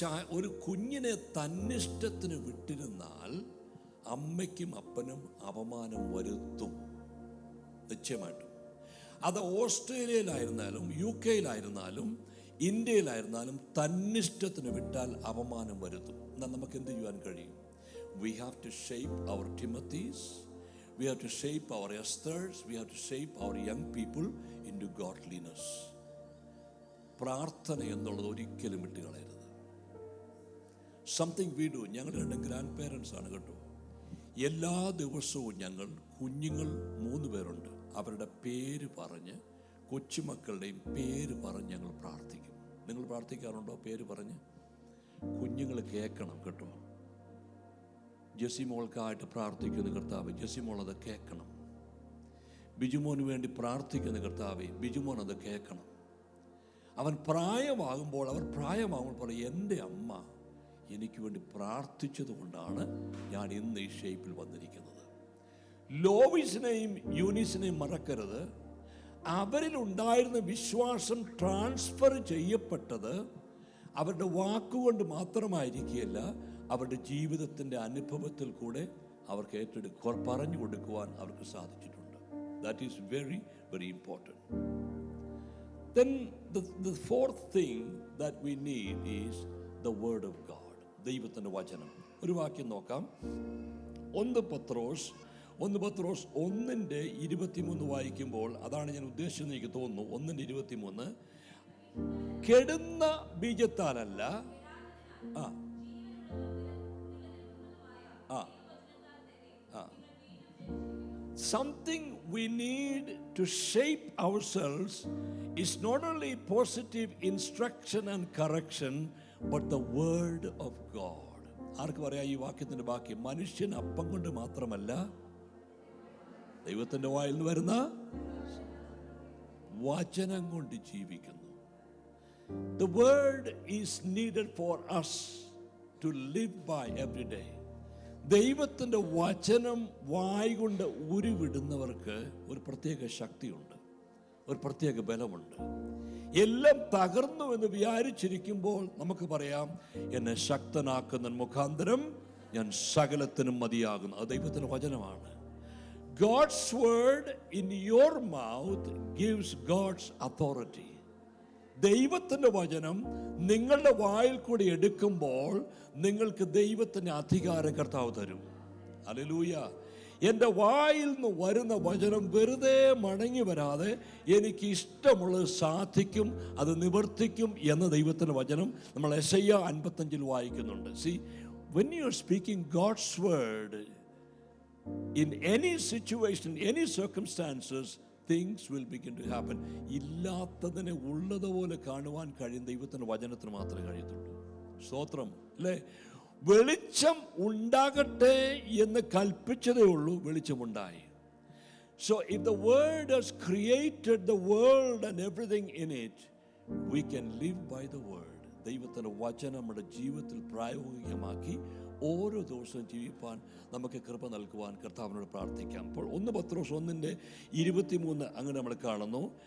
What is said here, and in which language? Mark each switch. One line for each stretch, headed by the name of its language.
Malayalam: ഒരു കുഞ്ഞിനെ തന്നിഷ്ടത്തിന് വിട്ടിരുന്നാൽ അമ്മയ്ക്കും അപ്പനും അപമാനം വരുത്തും, നിശ്ചയമായിട്ടും. അത് ഓസ്ട്രേലിയയിലായിരുന്നാലും UK-യിലായിരുന്നാലും ഇന്ത്യയിലായിരുന്നാലും തന്നിഷ്ടത്തിന് വിട്ടാൽ അപമാനം വരുത്തും. എന്നാൽ നമുക്ക് എന്ത് ചെയ്യാൻ കഴിയും?
English: We have to shape our Timothys, we have to shape our Esthers, we have to shape our young people into godliness.
Malayalam: പ്രാർത്ഥന എന്നുള്ളത് ഒരിക്കലും വിട്ടുകളയരുത്.
English: Something we do.
Malayalam: ഞങ്ങൾ 2
English: grandparents
Malayalam: ആണ് കേട്ടോ. എല്ലാ ദിവസവും ഞങ്ങൾ കുഞ്ഞുങ്ങൾ 3 പേരുണ്ട്, അവരുടെ പേര് പറഞ്ഞ്, കൊച്ചുമക്കളുടെയും പേര് പറഞ്ഞ് ഞങ്ങൾ പ്രാർത്ഥിക്കും. നിങ്ങൾ പ്രാർത്ഥിക്കാറുണ്ടോ? പേര് പറഞ്ഞ് കുഞ്ഞുങ്ങൾ കേൾക്കണം കേട്ടോ. ജെസിമോൾക്കായിട്ട് പ്രാർത്ഥിക്കുന്ന കർത്താവ്, ജെസിമോൾ അത് കേൾക്കണം. ബിജുമോന് വേണ്ടി പ്രാർത്ഥിക്കുന്ന കർത്താവെ, ബിജുമോൻ അത് കേൾക്കണം. അവർ പ്രായമാകുമ്പോൾ പറയും, എൻ്റെ അമ്മ എനിക്ക് വേണ്ടി പ്രാർത്ഥിച്ചത് കൊണ്ടാണ് ഞാൻ ഇന്ന് ഈ ഷേപ്പിൽ വന്നിരിക്കുന്നത്. ലോവിസിനെയും യൂനിസിനെയും മറക്കരുത്. അവരിലുണ്ടായിരുന്ന വിശ്വാസം ട്രാൻസ്ഫർ ചെയ്യപ്പെട്ടത് അവരുടെ വാക്കുകൊണ്ട് മാത്രമായിരിക്കുകയല്ല, അവരുടെ ജീവിതത്തിൻ്റെ അനുഭവത്തിൽ കൂടെ അവർക്ക് പറഞ്ഞു കൊടുക്കുവാൻ അവർക്ക് സാധിച്ചിട്ടുണ്ട്.
English: That is very very important. Then the fourth thing that we need is the word of God.
Malayalam: ദൈവത്തിൻ്റെ വചനം. ഒരു വാക്യം നോക്കാം. 1 പത്രോസ് 1:23 വായിക്കുമ്പോൾ, അതാണ് ഞാൻ ഉദ്ദേശിച്ചെന്ന് എനിക്ക് തോന്നുന്നു. 1:23, കെടുന്ന ബീജത്താലല്ല,
English: something we need to shape ourselves is not only positive instruction and correction, but the word of God.
Malayalam: ആർക്ക് പറയാം ഈ വാക്യത്തിന്റെ ബാക്കി? മനുഷ്യൻ അപ്പം കൊണ്ട് മാത്രമല്ല ദൈവത്തിന്റെ വായിൽ നിന്ന് വരുന്ന വചനം കൊണ്ട് ജീവിക്കുന്നു.
English: The word is needed for us to live by every day.
Malayalam: ദൈവത്തിൻ്റെ വചനം വായ്കൊണ്ട് ഉരുവിടുന്നവർക്ക് ഒരു പ്രത്യേക ശക്തിയുണ്ട്, ഒരു പ്രത്യേക ബലമുണ്ട്. എല്ലാം തകർന്നു എന്ന് വിചാരിച്ചിരിക്കുമ്പോൾ നമുക്ക് പറയാം, എന്നെ ശക്തനാക്കുന്ന മുഖാന്തരം ഞാൻ സകലത്തിനും മതിയാകുന്നു. അത് ദൈവത്തിൻ്റെ വചനമാണ്.
English: God's word in your mouth gives God's authority.
Malayalam: ദൈവത്തിൻ്റെ വചനം നിങ്ങളുടെ വായിൽ കൂടി എടുക്കുമ്പോൾ നിങ്ങൾക്ക് ദൈവത്തിൻ്റെ അധികാരം കർത്താവ് തരും. ഹല്ലേലൂയ. എൻ്റെ വായിൽ നിന്ന് വരുന്ന വചനം വെറുതെ മടങ്ങി വരാതെ എനിക്ക് ഇഷ്ടമുള്ളത് സാധിക്കും, അത് നിവർത്തിക്കും എന്ന ദൈവത്തിൻ്റെ വചനം നമ്മൾ യെശയ്യാ 55 വായിക്കുന്നുണ്ട്.
English: See, when you are speaking God's word in any situation, any circumstances, things will begin to happen.
Malayalam: ഇല്ലാത്തതിനെ ഉള്ളതുപോലെ കാണുവാൻ കഴിയും ദൈവത്തിൻ്റെ വചനത്തിന് മാത്രമേ കഴിയത്തുള്ളൂ. സ്തോത്രം അല്ലേ? വെളിച്ചം ഉണ്ടാകട്ടെ എന്ന് കൽപ്പിച്ചതേ ഉള്ളൂ, വെളിച്ചമുണ്ടായി.
English: So if the word has created the world and everything in it, we can live by the word.
Malayalam: ദൈവത്തിൻ്റെ വചനം നമ്മുടെ ജീവിതത്തിൽ പ്രായോഗികമാക്കി ഓരോ ദിവസവും ജീവിപ്പാൻ നമുക്ക് കൃപ നൽകുവാൻ കർത്താവിനോട് പ്രാർത്ഥിക്കാം. അപ്പോൾ 1 പത്രോസ് 1:23 അങ്ങനെ നമ്മൾ കാണുന്നു.